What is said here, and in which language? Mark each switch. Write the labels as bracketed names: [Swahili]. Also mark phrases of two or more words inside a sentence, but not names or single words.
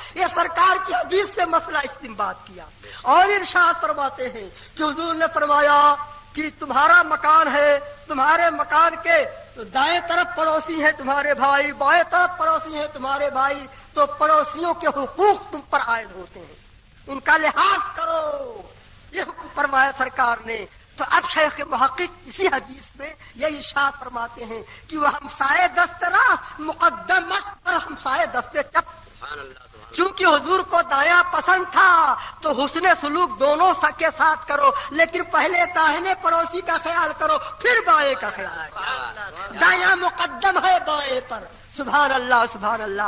[Urdu] یہ سرکار کی حدیث سے مسئلہ استنباط کیا اور ارشاد فرماتے ہیں کہ حضور نے فرمایا کہ تمہارا مکان ہے، تمہارے مکان کے دائیں طرف پڑوسی ہیں تمہارے بھائی، بائیں طرف پڑوسی ہیں تمہارے بھائی، تو پڑوسیوں کے حقوق تم پر عائد ہوتے ہیں، ان کا لحاظ کرو، یہ حکم فرمایا سرکار نے۔ تو اب شیخ محقق اسی حدیث میں یہ ارشاد فرماتے ہیں کہ وہ [Persian] ہمسائے دست راست مقدم است پر ہمسائے دست چپ، [Urdu] کیونکہ حضور کو دایاں پسند تھا تو حسن سلوک دونوں کے ساتھ کرو، لیکن پہلے داہنے پڑوسی کا خیال کرو پھر بائیں کا خیال کرو، دایاں مقدم ہے بائیں پر۔ [Arabic] سبحان اللہ، سبحان اللہ۔